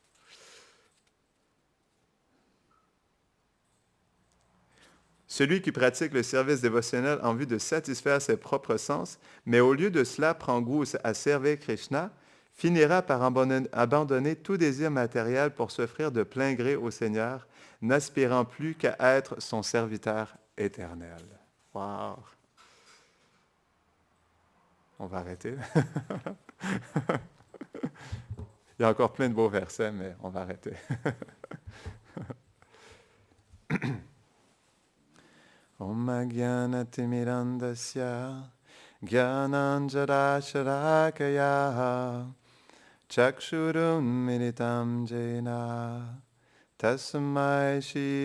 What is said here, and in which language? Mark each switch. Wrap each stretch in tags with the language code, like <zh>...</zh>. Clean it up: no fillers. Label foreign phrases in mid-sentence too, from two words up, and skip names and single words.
<fr>Celui qui pratique le service dévotionnel en vue de satisfaire ses propres sens, mais au lieu de cela prend goût à servir Krishna, finira par abandonner tout désir matériel pour s'offrir de plein gré au Seigneur, n'aspirant plus qu'à être son serviteur éternel. Wow! On va arrêter. Il y a encore plein de beaux versets, mais on va arrêter.</fr> <sa>Om Jnanatimirandasya Jnananjarasharakaya Chakshurun Militam Jena Tasmai Shri</sa>